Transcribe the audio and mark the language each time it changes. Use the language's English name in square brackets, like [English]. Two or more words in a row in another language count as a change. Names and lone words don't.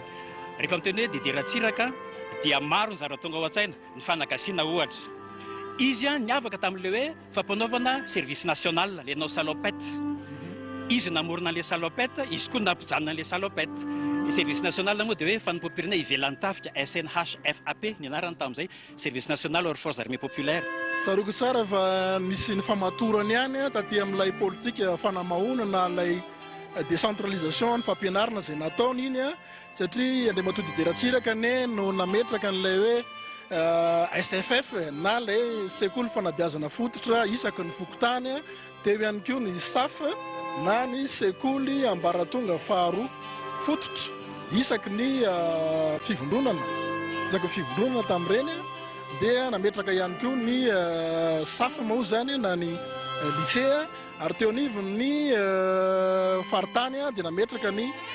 [Malagasy] Rehefa miteny hoe Didier Ratsiraka dia maro ny zava-tonga ao an-tsaina ny fanagasiana ohatra izy niavaka tamin'le hoe fampanaovana [French] service national [Malagasy] le nao salopette izy namorona an'le salopette izy koa nampijanona an'le salopette ny [French] service national [Malagasy] moa dia hoe fanompom-pirenena ivelan'ny tafika SNHFAP ny anarany tamin'izay [French] service national hors forces armées populaires. [Malagasy] Tsaroko tsara fa misy ny famatorany ihany taty amin'ilay politika fanamahonana lay décentralisation ny fampianarana izay nataony iny satria Andriamatoa Didier Ratsiraka no nametraka n'ilay hoe SFF na lay sekoly fanabeazana fototra isaky ny fokotany teo ihany koa ny SAF na ny sekoly ambaratonga faharoa fototra isaky ny fivondronana tamin'ireny dia nametraka ihany koa ny SAF moa zany na ny lycée ary teo anivony faritany dia nametraka ny